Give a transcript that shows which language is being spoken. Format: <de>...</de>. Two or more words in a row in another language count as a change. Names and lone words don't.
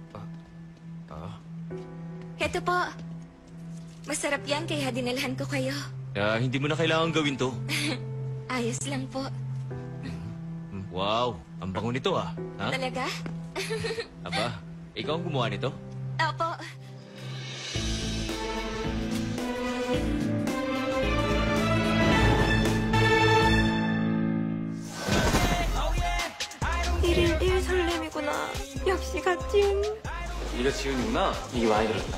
<tl>Heto po. Masarap yan kaya dinalhan ko kayo. Hindi mo na kailangan gawin to. Ayos lang po. Wow, ang bango nito ah. Ha? Talaga? Aba, ikaw ang gumawa nito? Opo.</tl> <ko>일일 설렘이구나. 역시 같은. 네가 지훈이구나. 얘기 많이 들었다.</ko>